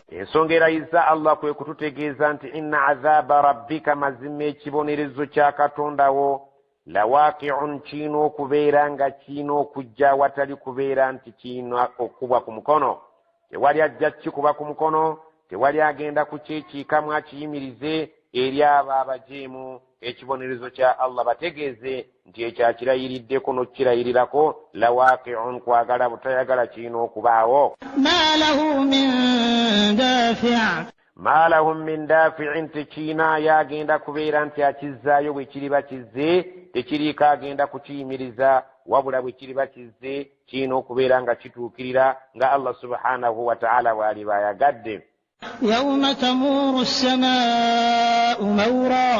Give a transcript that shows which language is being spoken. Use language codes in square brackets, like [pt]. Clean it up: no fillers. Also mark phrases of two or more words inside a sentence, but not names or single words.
[lg] Ensonga erayizza Allah kwe kututegeeza nti [ar] إن عذاب ربك, [lg] mazima ekibonerezo kya Katondawo, lawaqi'un, kiina okubeera nga kiina okujja, watali kubeera nti kiina okubwa ku mukono. Tewali ajja kikuba ku mukono, tewali agenda kukyekiikamu akiyimirize eri abo abajeemu. Ekibonerezo kya Allah bategeeze nti ekyakirayiriddeko n'okirayirirako, lawaqi'un, kwagala butayagala kiina okubaawo. [ar] ما له من دافع'. ما لهم من دافع, [lg] tekiina yagenda kubeera nti akizzaayo bwe kiriba kizze, tekiriiko agenda kukiyimiriza, wabula bwe kiriba kizze kiina okubeera nga kituukirira nga Allah [ar] سبحانه وتعالى [lg] bw'aliba ayagadde. [ar] يوم تمور السماء مورا.